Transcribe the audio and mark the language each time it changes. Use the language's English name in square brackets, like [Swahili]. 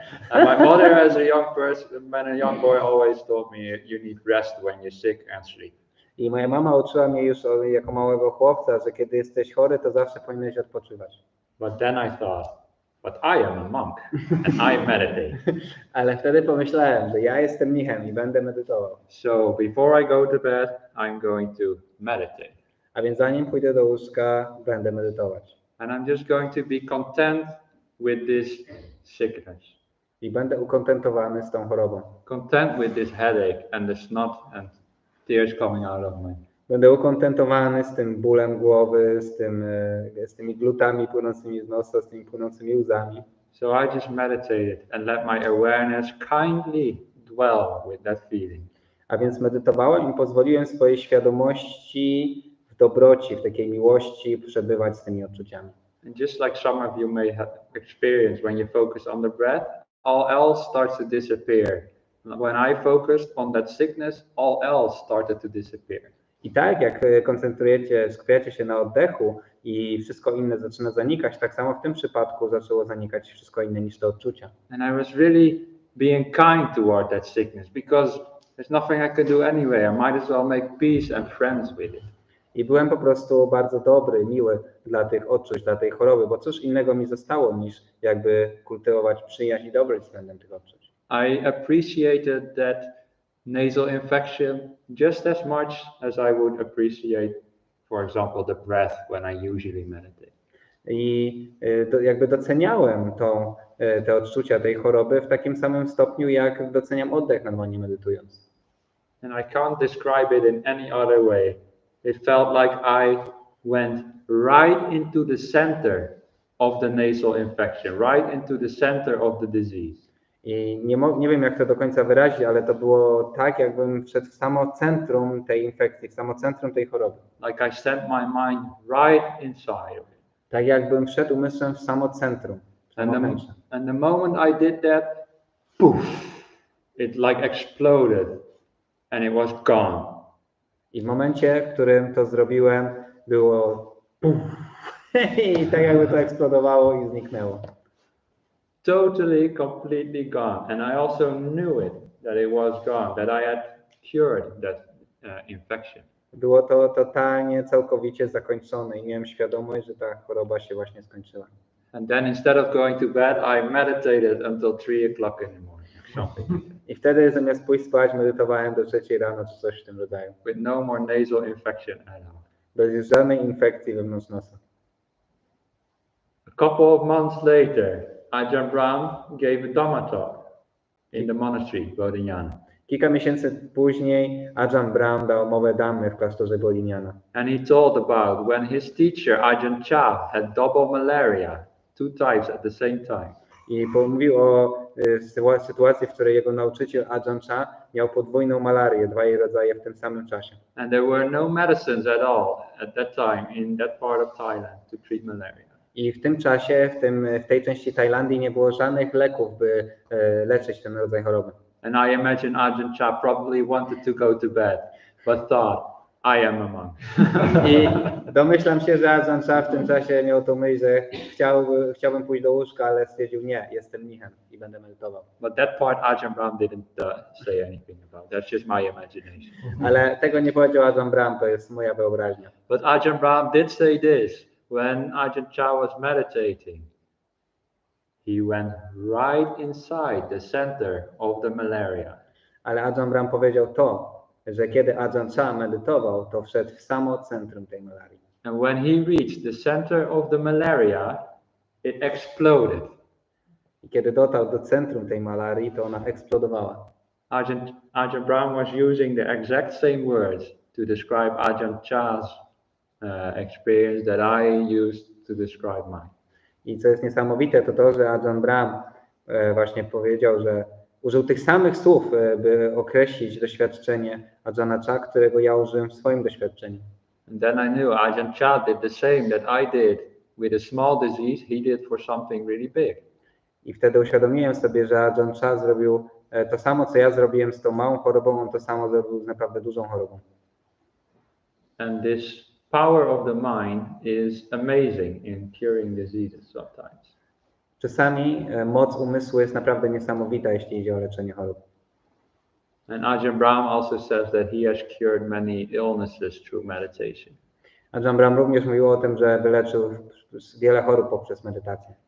[English] And my mother, as a young person, when a young boy, always told me, you need rest when you're sick and sleep. [Polish] I moja mama uczyła mnie już jako małego chłopca, że kiedy jesteś chory, to zawsze powinieneś odpoczywać. [English] But then I thought, but I am a monk and I meditate. [Polish] Ale wtedy pomyślałem, że ja jestem mnichem i będę medytował. [English] So before I go to bed, I'm going to meditate. [Polish] A więc zanim pójdę do łóżka, będę medytować. [English] And I'm just going to be content with this sickness. [Polish] I będę ukontentowany z tą chorobą. [English] Content with this headache and the snot and tears coming out of me. [Polish] Będę ukontentowany z tym bólem głowy, z tymi glutami płynącymi z nosa, z tymi płynącymi łzami. [English] So I just meditated and let my awareness kindly dwell with that feeling. [Polish] A więc medytowałem i pozwoliłem swojej świadomości w dobroci, w takiej miłości przebywać z tymi odczuciami. [English] And just like some of you may have experienced when you focus on the breath, all else starts to disappear. When I focused on that sickness, all else started to disappear. [Polish] I tak jak skupiacie się na oddechu i wszystko inne zaczyna zanikać, tak samo w tym przypadku zaczęło zanikać wszystko inne niż te odczucia. [English] And I was really being kind toward that sickness because there's nothing I could do anyway. I might as well make peace and friends with it. [Polish] I byłem po prostu bardzo dobry, miły dla tych odczuć, dla tej choroby, bo cóż innego mi zostało niż jakby kultywować przyjaźń i dobroć względem tych odczuć. [English] I appreciated that nasal infection just as much as I would appreciate, for example, the breath when I usually meditate. [Polish] I jakby doceniałem te odczucia tej choroby w takim samym stopniu, jak doceniam oddech normalnie medytując. [English] And I can't describe it in any other way. It felt like I went right into the center of the nasal infection, right into the center of the disease. [Polish] I nie wiem, jak to do końca wyrazić, ale to było tak, jakbym wszedł w samo centrum tej infekcji, w samo centrum tej choroby. [English] Like I sent my mind right inside of it. [Polish] Tak jakbym wszedł umysłem w samo centrum. [English] And the moment I did that, poof, it like exploded and it was gone. [Polish] I w momencie, w którym to zrobiłem, było puf, i tak jakby to eksplodowało i zniknęło. [English] Totally, completely gone. And I also knew it, that it was gone, that I had cured that infection. [Polish] Było to totalnie, całkowicie zakończone i miałem świadomość, że ta choroba się właśnie skończyła. [English] And then instead of going to bed, I meditated until 3 o'clock in the morning, something like that. [Polish] I wtedy zamiast pójść spać, medytowałem do 3 rano czy coś w tym rodzaju. [English] With no more nasal infection at all. [Polish] Bez już żadnej infekcji wewnątrz nosa. [English] A couple of months later, Ajahn Brahm gave a Dhamma talk in the monastery, Bodhinyana. [Polish] Kilka miesięcy później Ajahn Brahm dał mowę dhammy w klasztorze Boliniana. [English] And he told about when his teacher Ajahn Chah had double malaria, 2 types at the same time. [Polish] I pomówił o sytuacji, w której jego nauczyciel Ajahn Chah miał podwójną malarię, 2 jej rodzaje w tym samym czasie. [English] And there were no medicines at all at that time in that part of Thailand to treat malaria. [Polish] I w tym czasie, w tej części Tajlandii nie było żadnych leków, by leczyć ten rodzaj choroby. [English] And I imagine Ajahn Chah probably wanted to go to bed, but thought, I am a monk. [Polish] I domyślam się, że Ajahn Chah w tym czasie miał to myśl, że chciałbym pójść do łóżka, ale stwierdził, nie, jestem mnichem i będę medytował. [English] But that part Ajahn Brahm didn't say anything about. That's just my imagination. [Polish] Ale tego nie powiedział Ajahn Brahm, to jest moja wyobraźnia. [English] But Ajahn Brahm did say this when Ajahn Chah was meditating. He went right inside the center of the malaria. [Polish] Ale Ajahn Brahm powiedział to, że kiedy Ajahn Chah medytował, to wszedł w samo centrum tej malarii. [English] And when he reached the center of the malaria, it exploded. [Polish] I kiedy dotarł do centrum tej malarii, to ona eksplodowała. [English] Ajahn Brahm was using the exact same words to describe Ajahn Chah's experience that I used to describe mine. [Polish] I co jest niesamowite, to to, że Ajahn Brahm właśnie powiedział, że użył tych samych słów, by określić doświadczenie Ajahna Chah, którego ja użyłem w swoim doświadczeniu. [English] And then I knew Ajahn Chah did the same that I did with a small disease. He did for something really big. [Polish] I wtedy uświadomiłem sobie, że Ajahn Chah zrobił to samo, co ja zrobiłem z tą małą chorobą, on to samo zrobił z naprawdę dużą chorobą. [English] And this power of the mind is amazing in curing diseases sometimes. [Polish] Czasami moc umysłu jest naprawdę niesamowita, jeśli idzie o leczenie chorób. [English] And Ajahn Brahm also says that he has cured many illnesses through meditation. [Polish] Ajahn Brahm również mówił o tym, że wyleczył wiele chorób poprzez medytację.